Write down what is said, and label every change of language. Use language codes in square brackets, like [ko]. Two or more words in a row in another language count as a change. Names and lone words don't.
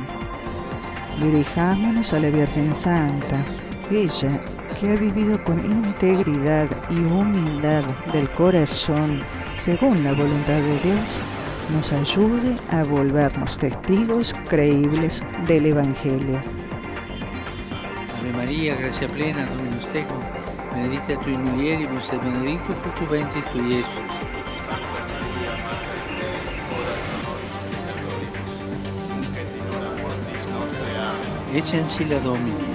[es] Dirijámonos a la Virgen Santa, ella que ha vivido con integridad y humildad del corazón según la voluntad de Dios, nos ayude a volvernos testigos creíbles del Evangelio. [la] Ave María, gracia plena, Dominus tecum, benedicta tui mulieribus et benedictus fructus ventris tui, Iesus. Santa Maria, Mater Dei, ora pro nobis peccatoribus, nunc et in hora mortis nostre. Amen. Ecce ancilla Domini.